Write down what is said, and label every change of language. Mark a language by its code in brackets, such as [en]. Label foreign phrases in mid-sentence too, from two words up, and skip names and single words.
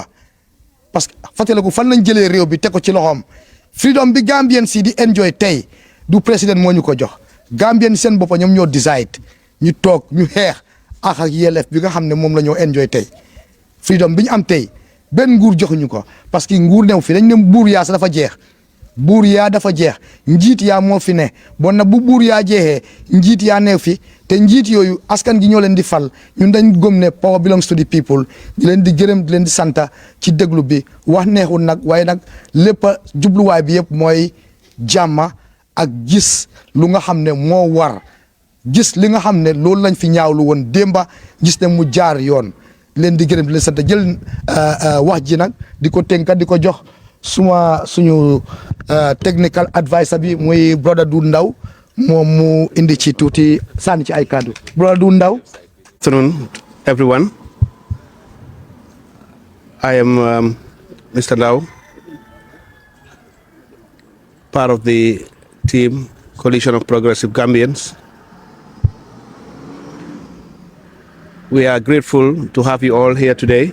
[fr] parce que [wo] fàttaliku fan lañ jëlee réew bi teg ko ci loxoom freedom bi Gambien si di enjoy tey du président moo ñu ko jox Gambien seen boppa ñoom ñoo decide ñu toog ñu xeex ak yelleef bi nga xam ne moom la ñoo enjoy tey freedom bi ñu am tey benn nguur joxuñu ko [fr] parce que [wo] nguur new fi dañ ne buur yaa sa dafa jeex buur yaa dafa jeex njiit yaa moo fi ne bon na bu buur yaa jeexee njiit yaa neew fi te njiit yooyu askan gi ñoo leen di fal ñun dañ gëm ne [en] power belongs to the people [wo] di leen di gërëm di leen di santa ci déglu bi wax neexul nag waaye nag lépp jubluwaay bi yëpp mooy jàmma ak gis lu nga xam ne moo war gis li nga xam ne loolu lañ fi ñaawlu woon démba gis ne mu jaar yoon leen di gërëm di leen sant jël wax ji nag di ko tënka di ko jox suñu [en] technical adviser [wo] bi muy brother du Ndaw moom mu indi ci tuuti sànni ci ay kàddu brother du Ndaw. [en] Afternoon, everyone. I am Mr. Lau, part of the team Coalition of Progressive Gambians. We are grateful to have you all here today.